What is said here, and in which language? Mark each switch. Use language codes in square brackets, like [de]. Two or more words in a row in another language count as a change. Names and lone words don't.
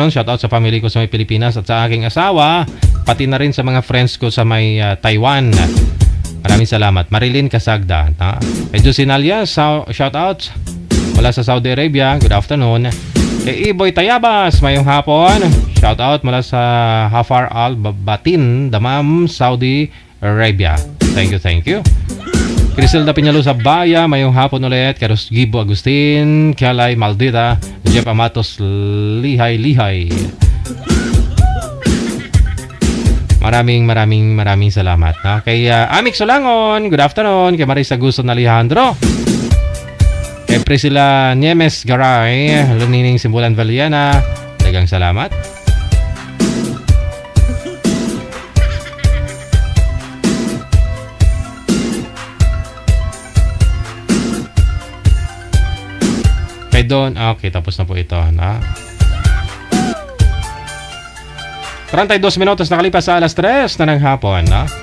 [tl] Shoutout sa family ko sa may Pilipinas at sa aking asawa, pati na rin sa mga friends ko sa may Taiwan. Maraming salamat. Marilyn Casagda. Kay Jusinalia, shoutout mula sa Saudi Arabia, [en] good afternoon. [hil] Kay Iboy Tayabas, mayong hapon. [tl] Shoutout mula sa Hafar Al Batin, Damam, Saudi Arabia. [en] Thank you. [hil] Criselda Piñalo sa Baya, mayong hapon ulit. [tl] Carlos Gibo Agustin, Kialay Maldita, Jeff Amatos Lihay. Maraming salamat. No? Kay Amik Solangon, [en] good afternoon. [tl] Kay Marisa Guson Alejandro, kay Priscilla Niemes Garay, Lunining Simbulan Valiana, [hil] dagang salamat. [tl] Kay Don, okay, tapos na po ito, na. 32 minutos nakalipas sa alas 3 na ng hapon, na.